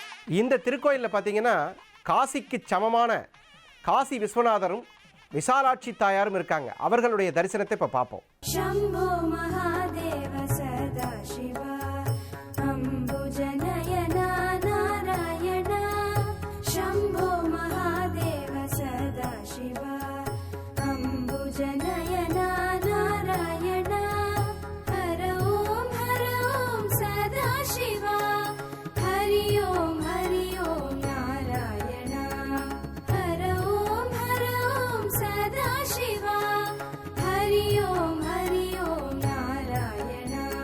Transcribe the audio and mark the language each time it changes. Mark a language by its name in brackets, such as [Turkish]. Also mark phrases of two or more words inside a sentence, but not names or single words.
[Tamil] இந்த திருக்கோயிலில் பார்த்தீங்கன்னா காசிக்கு சமமான காசி விஸ்வநாதரும் விசாலாட்சி தாயாரும் இருக்காங்க. அவர்களுடைய தரிசனத்தை இப்போ பார்ப்போம். [Sanskrit] शम्भो महादेव सदा शिवा अम्बुजनयना नारायण शम्भो महादेव सदा शिवा अम्बुजनयना नारायण हर ओम सदा शिवा हरि ओम नारायण हर ओम सदा शिवा हरि ओम नारायण